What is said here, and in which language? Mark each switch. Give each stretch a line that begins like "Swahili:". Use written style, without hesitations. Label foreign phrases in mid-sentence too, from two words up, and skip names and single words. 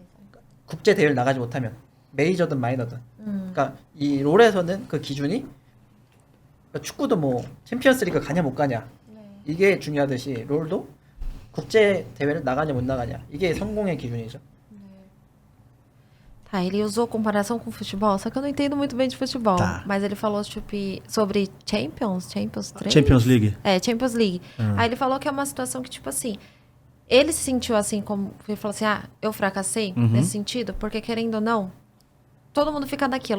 Korean: 국제 대회를 나가지 못하면 메이저든 마이너든. 그러니까 이 롤에서는 그 기준이 그러니까 축구도 뭐 챔피언스리그 가냐 못 가냐 네. 이게 중요하듯이 롤도 국제 대회를 나가냐 못 나가냐 이게 성공의 기준이죠. 네.
Portuguese: Tá, ele usou comparação com futebol, só que eu não entendo muito bem de futebol. Tá. Mas ele falou, tipo, sobre Champions 3? Champions League. Champions League. Aí ele falou que é uma situação que, tipo assim, ele se sentiu assim, como ele falou assim, eu fracassei nesse sentido, porque querendo ou não, todo mundo fica naquilo.